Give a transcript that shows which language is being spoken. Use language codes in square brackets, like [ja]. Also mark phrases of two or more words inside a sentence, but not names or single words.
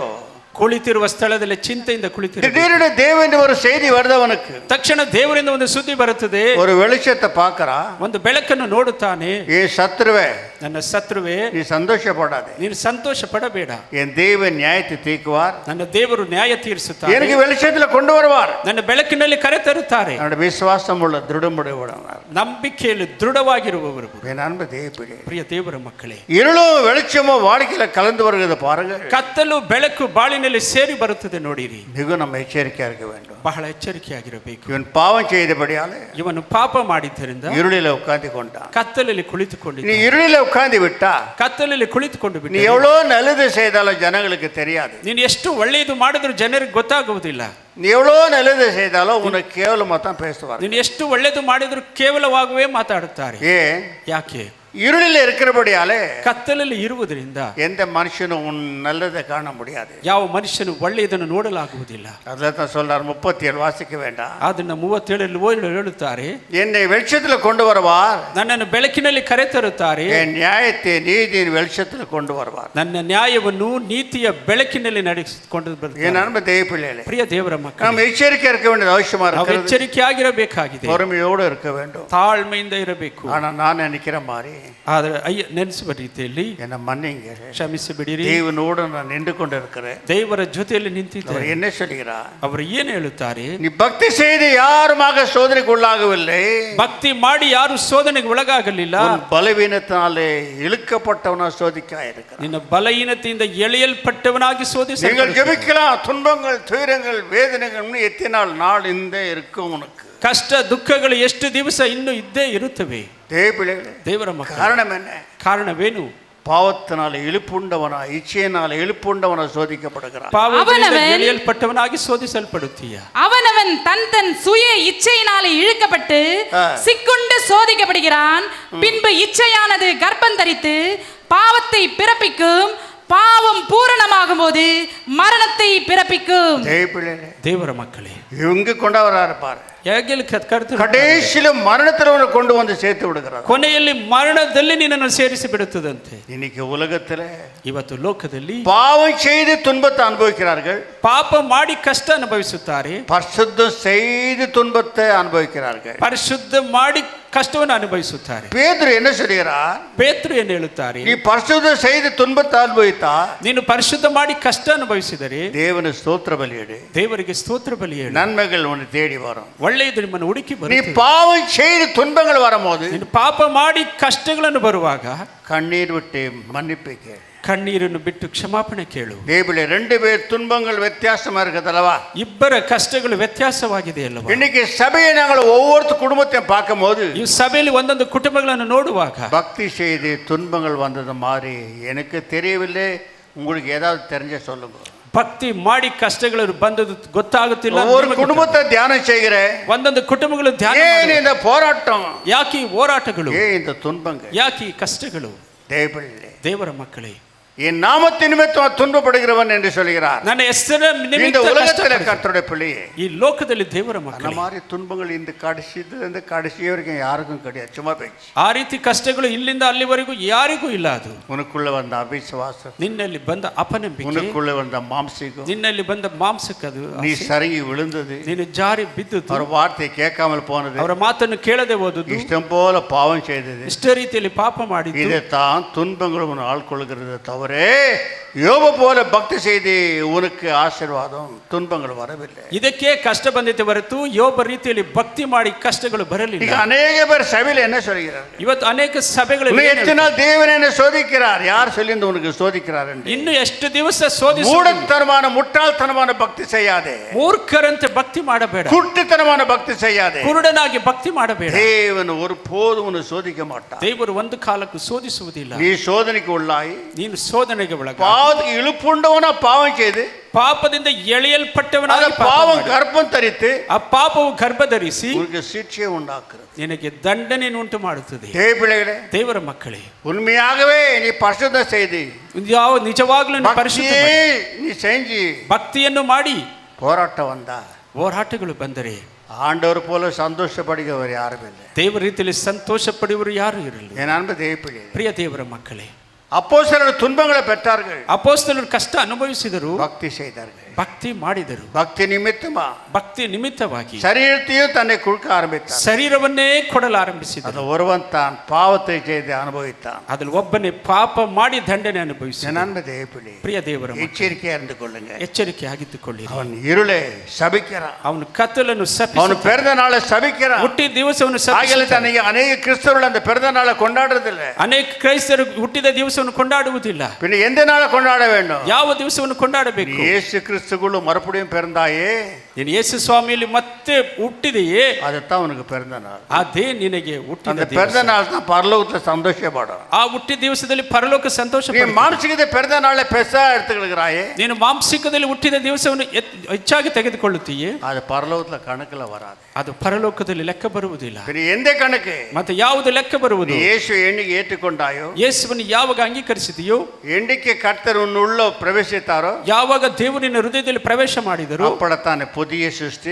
[kn] ಕುಳಿತಿರುವ ಸ್ಥಳದಲ್ಲಿ ಚಿಂತೆಯಿಂದ ಕುಳಿತಿರು. [ta] திடீரென தேவன் ஒரு செய்தி வருது அவனுக்கு. [kn] ತಕ್ಷಣ ದೇವರಿಂದ ಒಂದು ಸುದ್ದಿ ಬರುತ್ತದೆ. [ta] ஒரு வெளிச்சத்தை பார்க்கறா, [kn] ಒಂದು ಬೆಳಕನ್ನು ನೋಡುತ್ತಾನೆ. [ta] ஏ சத்ருவே, [kn] ನನ್ನ ಶತ್ರುವೇ, [ta] நீ சந்தோஷப்படாதே, [kn] ನೀನು ಸಂತೋಷ ಪಡಬೇಡ. [ta] என் தேவன் நியாயத்தை தீர்க்குவார், [kn] ನನ್ನ ದೇವರು ನ್ಯಾಯ ತೀರಿಸುತ್ತಾರೆ, [ta] எனக்கு வெளிச்சத்தில் கொண்டு வருவார், [kn] ನನ್ನ ಬೆಳಕಿನಲ್ಲಿ ಕರೆ ತರುತ್ತಾರೆ. [ta] என்னோட விசுவாசம் உள்ள திருடமுடையவனார், [kn] ನಂಬಿಕೆಯಲ್ಲಿ ದೃಢವಾಗಿರುವವರು. [ta] என் அன்பு தேவப்பிள்ளை, [kn] ಪ್ರಿಯ ದೇವರ ಮಕ್ಕಳೇ, [ta] இருளும் வெளிச்சமும் வாழ்க்கையில கலந்து வருகிறது பாருங்க. [kn] ಕತ್ತಲು ಬೆಳಕು ಬಾಳಿನಲ್ಲಿ ಸೇರಿ ಬರುತ್ತದೆ ನೋಡಿರಿ. [ta] மிக நம்ம எச்சரிக்கையா இருக்க வேண்டும். [kn] ಬಹಳ ಎಚ್ಚರಿಕೆಯಾಗಿರಬೇಕು. [ta] இவன் பாவம் செய்தபடியாலே, [kn] ಇವನು ಪಾಪ ಮಾಡಿದ್ದರಿಂದ [ta] இருளில உட்கார்ந்து கொண்டான். [kn] ಕತ್ತಲಲ್ಲಿ ಕುಳಿತುಕೊಂಡಿದ್ದ. [ta] நீ இருளில உட்கார்ந்து விட்டா, [kn] ಕತ್ತಲಲ್ಲಿ ಕುಳಿತುಕೊಂಡು [ta] நீ [kn] ಬಿಟ್ಟು [ta] எவ்வளவு நல்லது செய்தாலும் ஜனங்களுக்கு தெரியாது. [kn] ನೀನು ಎಷ್ಟು ಒಳ್ಳೆಯದು ಮಾಡಿದ್ರು ಜನರಿಗೆ ಗೊತ್ತಾಗುವುದಿಲ್ಲ. [ta] நீ எவ்வளவு நல்லது செய்தாலும் உனக்கு கேவலமா தான் பேசுவார். [kn] ನೀನು ಎಷ್ಟು ಒಳ್ಳೆಯದು ಮಾಡಿದ್ರು ಕೇವಲವಾಗುವೇ ಮಾತಾಡುತ್ತಾರೆ. [ta] ஏன்? [kn] ಯಾಕೆ? [ta] இருளில் இருக்கிறபடியாலே [kn] ಕತ್ತಲಲ್ಲಿ ಇರುವುದರಿಂದ [ta] எந்த மனுஷனும் உன் நல்லதை காண முடியாது. [kn] ಯಾವ ಮನುಷ್ಯನು ಒಳ್ಳೆಯದನ್ನು ನೋಡಲಾಗುವುದಿಲ್ಲ. [ta] அதான் சொல்றார், 37 வாசிக்க வேண்டாம். [kn] ಅದನ್ನ 37 ಹೇಳುತ್ತಾರೆ, [ta] என்னை வெளிச்சத்தில் கொண்டு வருவார், [kn] ನನ್ನನ್ನು ಬೆಳಕಿನಲ್ಲಿ ಕರೆ ತರುತ್ತಾರೆ, [ta] என் நியாயத்தை நீதியின் வெளிச்சத்தில் கொண்டு வருவார். [kn] ನನ್ನ ನ್ಯಾಯವನ್ನು ನೀತಿಯ ಬೆಳಕಿನಲ್ಲಿ ನಡೆಸಿಕೊಂಡು ಬರ್ತಾರೆ. [ta] என் அன்பு தேவ பிள்ளைகளே, [kn] ಪ್ರಿಯ ದೇವರ ಮಕ್ಕಳೇ, [ta] நாம் எச்சரிக்கை இருக்க வேண்டியது அவசியமா [kn] ನಾವು [ta] இருக்கிறது. [kn] ಎಚ್ಚರಿಕೆಯಾಗಿರಬೇಕಾಗಿದೆ, [ta] பொறுமையோடு இருக்க வேண்டும், [kn] ತಾಳ್ಮೆಯಿಂದ ಇರಬೇಕು. [ta] ஆனா நான் நினைக்கிற மாதிரி [kn] ಆದರೆ ನೆನೆಸುವ ರೀತಿಯಲ್ಲಿ [ta] என்ன மன்னிங்க, [kn] ಕ್ಷಮಿಸಿ ಬಿಡಿರಿ. [ta] தேவனோடு நான் நின்று கொண்டிருக்கிறேன். [kn] ದೇವರ ಜೊತೆಯಲ್ಲಿ ನಿಂತಿದ್ದಾರೆ. [ta] அவர் என்ன சொல்கிறார்? [kn] ಅವರು ಏನು ಹೇಳುತ್ತಾರೆ? [ta] நீ பக்தி செய்து யாருமாக சோதனைக்கு உள்ளாகவில்லை, [kn] ಭಕ್ತಿ ಮಾಡಿ ಯಾರು ಶೋಧನೆಗೆ ಒಳಗಾಗಲಿಲ್ಲ, [ta] பலவீனத்தினாலே இழுக்கப்பட்டவனா சோதிக்காயிருக்கிறார். [kn] ನಿನ್ನ ಬಲಹೀನತೆಯಿಂದ ಎಳೆಯಲ್ಪಟ್ಟವನಾಗಿ ಶೋಧಿಸಿ. [ta] நீங்கள் ஜெபிக்கலாம், துன்பங்கள் துயரங்கள் வேதனைகள் எத்தனை நாள் இந்த இருக்கும் உனக்கு, [kn] ಕಷ್ಟ ದುಃಖಗಳು ಎಷ್ಟು ದಿವಸ ಇನ್ನೂ ಇದ್ದೇ ಇರುತ್ತವೆ. ದೇವರ ಮಕ್ಕಳೇ, ಕಾರಣ என்ன? ಕಾರಣವೇನು? [ta] பாவத்தினால இழுப்புண்டவனா, இச்சையினால இழுப்புண்டவனா சோதிக்கப்படுகிறான். [kn] ಪಾಪದಿಂದ ಎಳೆಯಲ್ಪಟ್ಟವನಾಗಿ ಶೋಧಿಸಲ್ಪಡುತ್ತೀಯ. [ta] அவனவன் தன் சுய இச்சையினாலே இழுக்கப்பட்டு சிக்குண்டு சோதிக்கப்படுகிறான். பின்பு இச்சையானது கர்ப்பம் தரித்து பாவத்தை பிறப்பிக்கும். பாவம் பூரணமாகும் போது மரணத்தை பிறப்பிக்கும். [kn] ದೇವರ ಮಕ್ಕಳೇ, [ta] இவங்க கொண்டவரா இருப்பார். [kn] ಹೇಗೆ ಕರೆದು [ta] கடைசியில மரணத்தில் உன்னை கொண்டு வந்து சேர்த்து விடுகிறார். [kn] ಕೊನೆಯಲ್ಲಿ ಮರಣದಲ್ಲಿ ನಿನ್ನನ್ನು ಸೇರಿಸಿ ಬಿಡುತ್ತದಂತೆ. [ta] இன்னைக்கு உலகத்துல [kn] ಇವತ್ತು ಲೋಕದಲ್ಲಿ [ta] பாவம் செய்து துன்பத்தை அனுபவிக்கிறார்கள், [kn] ಪಾಪ ಮಾಡಿ ಕಷ್ಟ ಅನುಭವಿಸುತ್ತಾರೆ, [ta] பரிசுத்தம் செய்து துன்பத்தை அனுபவிக்கிறார்கள். [kn] ಪರಿಶುದ್ಧ ಮಾಡಿ ಕಷ್ಟವನ್ನು ಅನುಭವಿಸುತ್ತಾರೆ. [ta] பேதுரு என்ன சொல்கிறார்? [kn] ಪೇತ್ರರು ಏನು ಹೇಳುತ್ತಾರೆ? [ta] நீ பரிசுத்தம் செய்து துன்பத்தை அனுபவித்தா [kn] ನೀನು ಪರಿಶುದ್ಧ ಮಾಡಿ ಕಷ್ಟ ಅನುಭವಿಸಿದರೆ [ta] தேவனு ஸ்தோத்திர பலியிடு, [kn] ದೇವರಿಗೆ ಸ್ತೋತ್ರ ಬಲಿ ಹೇಳು, [ta] நன்மைகள் உன்னை தேடி வரும். [kn] ಒಳ್ಳೆಯದು ನಿಮ್ಮನ್ನು ಹುಡುಕಿ [ta] நீ [kn] ಬರುತ್ತದೆ. [ta] பாவம் செய்து துன்பங்கள் வரும்போது [kn] ನೀನು ಪಾಪ ಮಾಡಿ ಕಷ್ಟಗಳನ್ನು ಬರುವಾಗ [ta] கண்ணீர் விட்டு மன்னிப்பு கேள். [kn] ಕಣ್ಣೀರನ್ನು ಬಿಟ್ಟು ಕ್ಷಮಾಪಣೆ ಕೇಳು. [ta] பைபிள்ல 2 பேர் துன்பங்கள் வித்தியாசமா இருக்குதல்லவா? [kn] ಇಬ್ಬರ ಕಷ್ಟಗಳು ವ್ಯತ್ಯಾಸವಾಗಿದೆ ಅಲ್ಲವಾ? [ta] இன்னைக்கு சபையை நாங்கள் ஒவ்வொரு குடும்பத்தையும் பார்க்கும்போது [kn] ಈ ಸಭೆಯಲ್ಲಿ ಒಂದೊಂದು ಕುಟುಂಬಗಳನ್ನು ನೋಡುವಾಗ [ta] பக்தி செய்து துன்பங்கள் வந்தது மாதிரி எனக்கு தெரியவில்லை, உங்களுக்கு ஏதாவது தெரிஞ்ச சொல்லுங்க. [kn] ಭಕ್ತಿ ಮಾಡಿ ಕಷ್ಟಗಳು ಬಂದದ್ದು ಗೊತ್ತಾಗುತ್ತಿಲ್ಲ. [ta] ஒவ்வொரு குடும்பத்தை தியானம் செய்கிறேன். [kn] ಒಂದೊಂದು ಕುಟುಂಬಗಳು ಧ್ಯಾನ [ta] ஏன் [kn] ಮಾಡು. [ta] இந்த போராட்டம், [kn] ಯಾಕೆ ಈ ಹೋರಾಟಗಳು, [ta] ஏன் இந்த துன்பங்கள்? [kn] ಯಾಕೆ ಈ ಕಷ್ಟಗಳು? [ta] தேவபிள்ளை, [kn] ದೇವರ ಮಕ್ಕಳೇ, [ta] என் நாமத்தின் நிமித்தம் துன்பப்படுகிறவன் என்று சொல்கிறார். [kn] ನನ್ನ ಹೆಸರ [ta] இந்த [kn] ನಿಮಿತ್ತ [ta] உலகத்தில் [kn] ಕಷ್ಟಪಡು. [ta] கர்த்தருடைய பிள்ளையே, [kn] ಈ ಲೋಕದಲ್ಲಿ ದೇವರ [ta] அந்த [kn] ಮಕ್ಕಳೇ, [ta] மாதிரி துன்பங்கள் இந்த கடைசியிலிருந்து கடைசி வரைக்கும் யாருக்கும் கிடையாது, சும்மா பேச்சு. [kn] ಆ ರೀತಿ ಕಷ್ಟಗಳು ಇಲ್ಲಿಂದ ಅಲ್ಲಿವರೆಗೂ ಯಾರಿಗೂ ಇಲ್ಲ. ಅದು [ta] உனக்குள்ள வந்த அவிசுவாசம், [kn] ನಿನ್ನಲ್ಲಿ ಬಂದ ಅಪನಂಬಿಕೆ, [ta] உனக்குள்ள வந்த மாம்சீகம், [kn] ನಿನ್ನಲ್ಲಿ ಬಂದ ಮಾಂಸಕ್ಕದು [ta] நீ [kn] ಆಸೆ, [ta] சருங்கி விழுந்தது, [kn] ನೀನು ಜಾರಿ ಬಿದ್ದುದು, [ta] அவர் வார்த்தையை கேட்காமல் போனது, [kn] ಅವರ ಮಾತನ್ನು ಕೇಳದೆ ಹೋದುದು, [ta] இஷ்டம் போல பாவம் செய்தது, [kn] ಇಷ್ಟ ರೀತಿಯಲ್ಲಿ ಪಾಪ ಮಾಡಿದ್ದು, [ta] இதைத்தான் துன்பங்கள் உன் ஆள்கொள்கிறது தவறே. யோபு போல பக்தி செய்து உனக்கு ஆசீர்வாதம் துன்பங்கள் வரவில்லை. [kn] ಇದಕ್ಕೆ ಕಷ್ಟ ಬಂದಿದೆ ಹೊರತು ಯೋಬ ರೀತಿಯಲ್ಲಿ ಭಕ್ತಿ ಮಾಡಿ ಕಷ್ಟಗಳು ಬರಲಿಲ್ಲ. ಈಗ ಅನೇಕ [ta] பேர் சபையில் என்ன சொல்கிறார்கள்? [kn] ಇವತ್ತು ಅನೇಕ ಸಭೆಗಳಲ್ಲಿ [ta] எத்தனை தேவன் என்ன சோதிக்கிறார்? யார் சொல்லி உனக்கு சோதிக்கிறார்? [kn] ಇನ್ನು ಎಷ್ಟು ದಿವಸ ಸೋದಿಸಿ [ta] மூடத்தனமான முட்டாள்தனமான பக்தி செய்யாதே, [kn] ಮೂರ್ಖರಂತೆ ಭಕ್ತಿ ಮಾಡಬೇಡ, [ta] குருட்டுத்தனமான பக்தி செய்யாதே. [kn] ಕುರುಡನಾಗಿ ಭಕ್ತಿ ಮಾಡಬೇಡ. [ta] தேவன் ஒருபோதும் உன்னை சோதிக்க மாட்டார். [kn] ದೇವರು ಒಂದು ಕಾಲಕ್ಕೂ ಸೋದಿಸುವುದಿಲ್ಲ. [ta] நீ சோதனைக்கு உள்ளாய் [kn] ನೀನು ಶೋಧನೆಗೆ ಒಳಗ [ta] பாவத்துக்கு இழுப்புண்டவனா பாவம் செய்து [kn] ಪಾಪದಿಂದ ಎಳೆಯಲ್ಪಟ್ಟವನಾಗಿ [ta] பாவம் கர்ப்பம் தரித்து [kn] ಆ ಪಾಪವು ಗರ್ಭ ಧರಿಸಿ [ta] உனக்கு சிக்ஷையை உண்டாக்குறது. [kn] ನಿನಗೆ ದಂಡನೆಯನ್ನು ಉಂಟು ಮಾಡುತ್ತದೆ. [ta] தேவபிள்ளைகளே, [kn] ದೇವರ ಮಕ್ಕಳೇ, [ta] உண்மையாகவே நீ பரிசுத்தம் செய்து [kn] ಯಾವ ನಿಜವಾಗ್ಲೂ ನೀನು ಪರಿಶುದ್ಧ [ta] பக்தியை [kn] ಮಾಡಿ, [ta] நீ செஞ்சு [kn] ಭಕ್ತಿಯನ್ನು ಮಾಡಿ [ta] போராட்டம் வந்தா [kn] ಹೋರಾಟಗಳು ಬಂದರೆ [ta] ஆண்டவர் போல சந்தோஷப்படுகிறவர் யாரும் இல்லை. [kn] ದೇವರ ರೀತಿಯಲ್ಲಿ ಸಂತೋಷ ಪಡೆಯುವರು ಯಾರು ಇರಲಿಲ್ಲ. [ta] என் அன்பு தேவபிள்ளை, [kn] ಪ್ರಿಯ ದೇವರ ಮಕ್ಕಳೇ, [ta] அப்போஸ்தலர் துன்பங்களை பெற்றார்கள், [kn] ಅಪೊಸ್ತಲರು ಕಷ್ಟ ಅನುಭವಿಸಿದರು, [ta] பக்தி செய்தார்கள். [kn] ಭಕ್ತಿ ಮಾಡಿದರು. [ta] பக்தி நிமித்தமா [kn] ಭಕ್ತಿ ನಿಮಿತ್ತವಾಗಿ [ta] சரீரத்தையும் தன்னை கொடுக்க ஆரம்பித்தார். [kn] ಶರೀರವನ್ನೇ ಕೊಡಲಾರಂಭಿಸಿದರು. [ta] அது ஒருவன் தான் பாவத்தை செய்து அனுபவித்தான். [kn] ಅದ್ರಲ್ಲಿ ಒಬ್ಬನೇ ಪಾಪ ಮಾಡಿ ದಂಡನೆ ಅನುಭವಿಸಿ. [ta] என் அன்பு தேவபிள்ளை, [kn] ಪ್ರಿಯ ದೇವರ ಮಕ್ಕಳೇ, [ta] எச்சரிக்கையா இருந்து கொள்ளுங்க. [kn] ಎಚ್ಚರಿಕೆ ಆಗಿದ್ದುಕೊಳ್ಳಿರಿ. [ta] அவன் இருளை சபிக்கிறான், [kn] ಅವನು ಕತ್ತಲನ್ನು [ta] அவன் [kn] ಶಪಿಸುತ್ತಾನೆ, [ta] பிறந்த நாளை சபிக்கிறான். [kn] ಹುಟ್ಟಿದ ದಿವಸವನ್ನು [ta] ஆகிய [kn] ಶಪಿಸುತ್ತಾನೆ. [ta] அநேக கிறிஸ்தவர்கள் அந்த பிறந்த நாளை கொண்டாடுறதில்ல. [kn] ಅನೇಕ ಕ್ರೈಸ್ತರು ಹುಟ್ಟಿದ ದಿವಸವನ್ನು ಕೊಂಡಾಡುವುದಿಲ್ಲ. [ta] பின்ன எந்த நாளை கொண்டாட வேண்டும்? [kn] ಯಾವ ದಿವಸವನ್ನು ಕೊಂಡಾಡಬೇಕು? [ta] இயேசு கிறிஸ்துக்குள்ள மறுபடியும் பிறந்தாயே, [kn] ನೀನು ಯೇಸು ಸ್ವಾಮಿಯಲ್ಲಿ ಮತ್ತೆ ಹುಟ್ಟಿದೆಯೇ, [ta] அதுதான் உனக்கு பிறந்த நாள். [kn] ಅದೇ ನಿನಗೆ ಹುಟ್ಟಿದ [ta] அந்த [kn] ದಿವಸ. [ta] பிறந்த நாள் தான் பரலோகத்தை சந்தோஷப்படும். [kn] ಆ ಹುಟ್ಟಿದ ದಿವಸದಲ್ಲಿ ಪರಲೋಕ ಸಂತೋಷ [ta] நீ [kn] ಪಡುತ್ತೆ. [ta] மாம்சிகத்தை பிறந்த நாளை பெருசா எடுத்துக்கிறாயே, [kn] ನೀನು ಮಾಂಸಿಕದಲ್ಲಿ ಹುಟ್ಟಿದ ದಿವಸವನ್ನು ಹೆಚ್ಚಾಗಿ ತೆಗೆದುಕೊಳ್ಳುತ್ತೀಯೇ, [ta] அது பரலோகத்துல கணக்குல வராது. [kn] ಅದು ಪರಲೋಕದಲ್ಲಿ ಲೆಕ್ಕ ಬರುವುದಿಲ್ಲ. [ta] பின்ன எந்த கணக்கு? [kn] ಮತ್ತೆ ಯಾವುದು ಲೆಕ್ಕ ಬರುವುದು? [ta] நீ இயேசு என்னைக்கு ஏற்றுக்கொண்டாயோ, [kn] ಯೇಸುವನ್ನು ಯಾವಾಗ ಅಂಗೀಕರಿಸಿದೆಯೋ, [ta] என்னைக்கு கர்த்தர் உன்னுள்ள பிரவேசித்தாரோ, [kn] ಯಾವಾಗ ದೇವರಿನ ಹೃದಯದಲ್ಲಿ ಪ್ರವೇಶ ಮಾಡಿದರು, [ta] அப்படத்தானே புதிய சிருஷ்டி,